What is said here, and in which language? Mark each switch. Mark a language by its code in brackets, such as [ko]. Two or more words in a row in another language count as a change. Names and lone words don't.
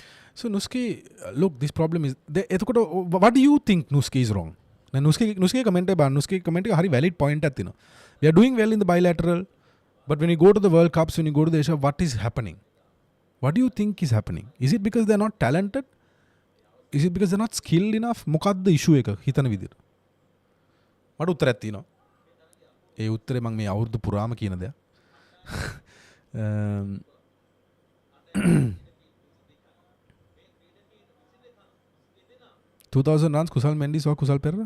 [en] So Nuski, look, this problem is what do you think Nuski is wrong? Nuski comment Nuski comment a very valid point at we are doing well in the bilateral, but when you go to the World Cups, when you go to the Asia, what is happening? What do you think is happening? Is it because they're not talented? Is it because they're not skilled enough? [si] මොකක්ද issue එක හිතන විදිහට? මට උත්තරයක් තියෙනවා. ඒ උත්තරේ මම මේ අවුරුදු පුරාම කියන දෙයක්. [en] 2000 runs Kusal Mendes or Kusal Perra?